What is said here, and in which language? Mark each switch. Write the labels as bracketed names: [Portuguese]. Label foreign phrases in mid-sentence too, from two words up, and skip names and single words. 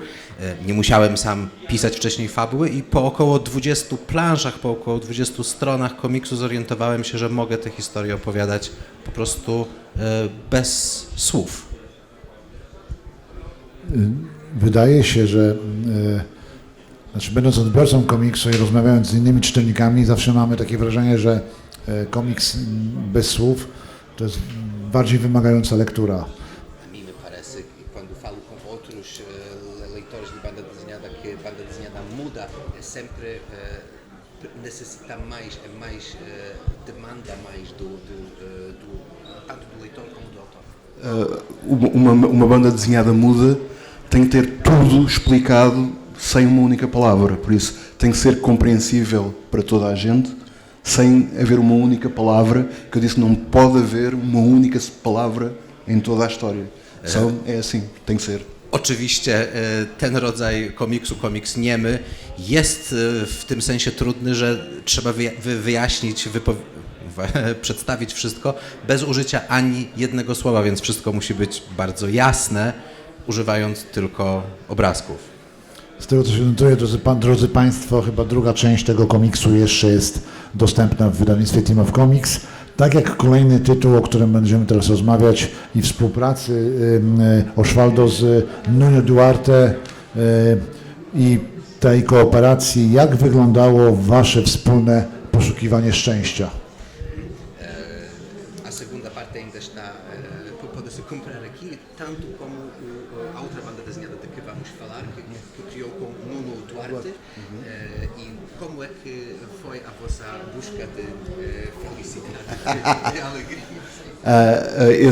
[Polish] Nie musiałem sam pisać wcześniej fabuły i po około 20 planszach, po około 20 stronach komiksu zorientowałem się, że mogę tę historię opowiadać po prostu bez słów. Wydaje się, że będąc odbiorcą komiksu i rozmawiając z innymi czytelnikami, zawsze mamy takie wrażenie, że komiks bez słów to jest bardziej wymagająca lektura. [Portuguese] A mim me parece que quando falo com outros leitores de banda desenhada que banda desenhada muda, é sempre necessita mais, demanda mais tanto do leitor como do autor. Uma banda desenhada muda tem que ter tudo explicado sem uma única palavra, por isso tem que ser compreensível para toda a gente, sem haver uma única palavra, que eu disse, não pode haver uma única palavra em toda a história. É assim, tem que ser. [Polish] Oczywiście ten rodzaj komiksu, komiks niemy, jest w tym sensie trudny, że trzeba wyjaśnić, przedstawić wszystko bez użycia ani jednego słowa, więc wszystko musi być bardzo jasne, używając tylko obrazków. Z tego co się notuje, drodzy Państwo, chyba druga część tego komiksu jeszcze jest dostępna w wydawnictwie Team of Comics. Tak jak kolejny tytuł, o którym będziemy teraz rozmawiać i współpracy Osvaldo z Nuno Duarte i tej kooperacji, jak wyglądało Wasze wspólne poszukiwanie szczęścia? [Portuguese] A segunda parte ainda está, pode-se comprar aqui, tanto como a outra banda desenhada de que vamos falar, que criou com Nuno Duarte, e como é que foi a vossa busca de felicidade, de alegria?